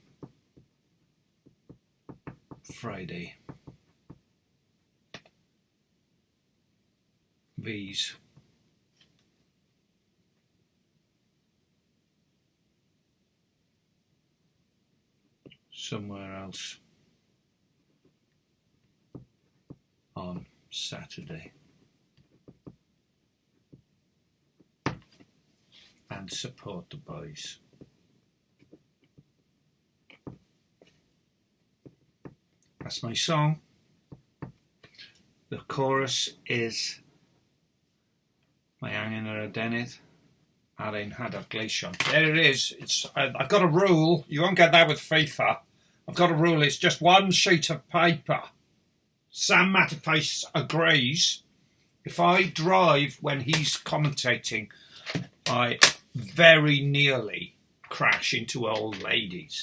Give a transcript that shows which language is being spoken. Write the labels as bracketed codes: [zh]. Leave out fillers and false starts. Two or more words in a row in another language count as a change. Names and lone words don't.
[en] Friday V's somewhere else on Saturday and support the boys. That's my song. The chorus is [cy] Mae angen yr adenydd ar ein hadar gleision. [en] There it is. I've got a rule. You won't get that with FIFA. I've got a rule. It's just one sheet of paper. Sam Matterface agrees. If I drive when he's commentating, I very nearly crash into old ladies.